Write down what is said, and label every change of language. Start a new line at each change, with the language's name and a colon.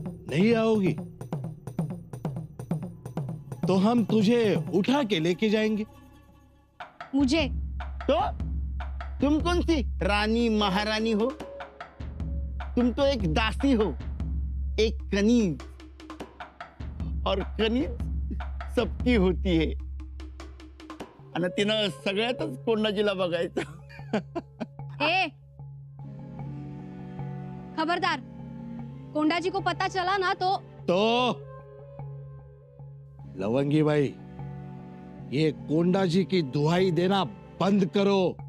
Hindi: नहीं आओगी तो हम तुझे उठा के लेके जाएंगे। मुझे? तो तुम कौन सी रानी महारानी हो? तुम तो एक दासी हो, एक कनीज, और कनीज सबकी होती है।
Marathi: आणि तिनं सगळ्यातच कोंडाजीला बघायचं।
Hindi: ए, खबरदार, कोंडा जी को पता चला ना तो लवंगी भाई, ये कोंडा जी की दुहाई देना बंद करो।